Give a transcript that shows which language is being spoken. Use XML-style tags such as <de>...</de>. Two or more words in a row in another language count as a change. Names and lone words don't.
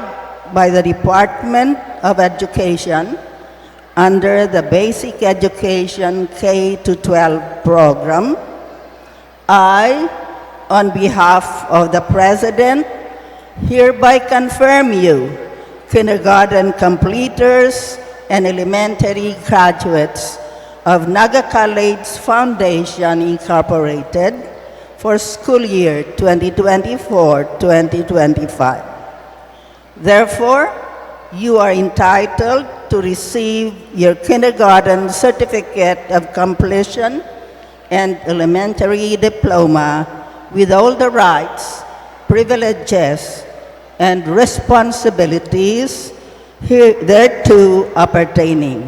<en>by the Department of Education under the Basic Education K-12 program, I, on behalf of the President, hereby confirm you, kindergarten completers and elementary graduates of 𝐍a𝐠a C𝐨l𝐥e𝐠e F𝐨u𝐧d𝐚t𝐢o� Incorporated for school year 2024-2025. Therefore, you are entitled to receive your kindergarten certificate of completion and elementary diploma with all the rights, privileges, and responsibilities thereto appertaining.</en>